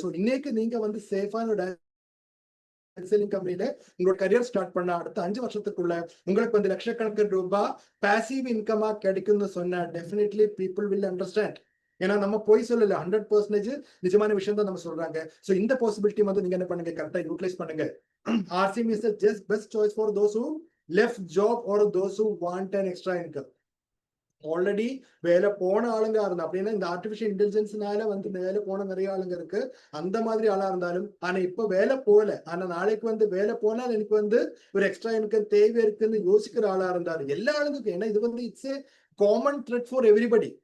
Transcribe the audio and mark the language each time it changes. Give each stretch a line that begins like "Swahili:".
Tamil: So இன்னைக்கு நீங்க வந்து சேஃபான செல்லிங் கம்பெனில உங்களோட கரியர் ஸ்டார்ட் பண்ண அடுத்த 5 வருஷத்துக்குள்ள உங்களுக்கு வந்து லட்சக்கணக்கான ரூபாய் பாசிவ் இன்கமா கிடைக்கும்னு சொன்னா
English: Definitely people will understand.
Tamil: ஏன்னா நம்ம போய் சொல்லல, 100% நிஜமான விஷயம் தான் நம்ம சொல்றாங்க. சோ இந்த பாசிபிலிட்டி வந்து நீங்க என்ன பண்ணுங்க, கரெக்டா யூட்டிலைஸ் பண்ணுங்க.
English: RCM is the just best choice for those who left job or those who want an extra income.
Tamil: Already வேலை போன ஆளுங்க இருந்தா அப்படின்னா இந்த ஆர்டிபிஷியல் இன்டெலிஜென்ஸ்னால வந்து வேலை போன நிறைய ஆளுங்க இருக்கு. அந்த மாதிரி ஆளா இருந்தாலும் ஆனா இப்ப வேலை போகல, ஆனா நாளைக்கு வந்து வேலை போனால் எனக்கு வந்து ஒரு எக்ஸ்ட்ரா இன்கம் தேவை இருக்குன்னு யோசிக்கிற ஆளா இருந்தாலும் எல்லா ஆளுங்களுக்கும், ஏன்னா இது வந்து
English: It's a common thread for everybody.